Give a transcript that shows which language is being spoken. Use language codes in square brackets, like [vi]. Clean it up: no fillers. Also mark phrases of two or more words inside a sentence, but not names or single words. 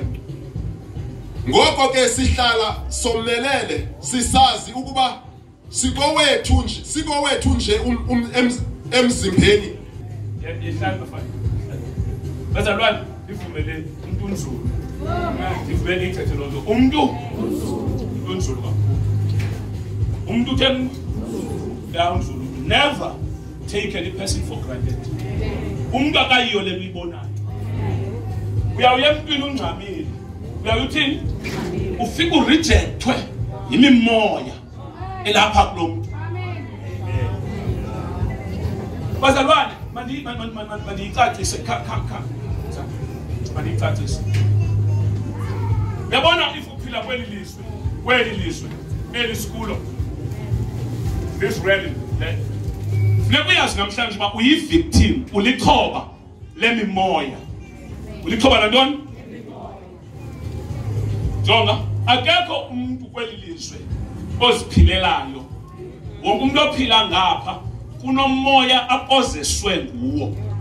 [xh] Ngoko ke sihlala somelele sisazi ukuba sikowethu nje emzimbeni. Yehlala bafana. Bazalwane ivumele umuntu unzulu. Ivumele ithethe lonto. Umuntu unzulu. Umuntu down. [en] Never take any person for granted. [xh] Umuntu akayiyo le uyibonayo. Uyawuya empini ungcamile. Uyawuthini? Ufika urejectwe yimimoya elapha kulomuntu. Bazalwane mandiyicacise mandiyicacise. Yabona if uphila kweli lizwe elisikhulo [en] this really [xh] nekuyazi namhlanje uba uyi-victim ulixhoba lemimoya. Ulixhoba lantoni? Jonga akekho umuntu kweli lizwe oziphilelayo. Wonke umuntu ophila ngapha kunomoya apozeswe nguwo.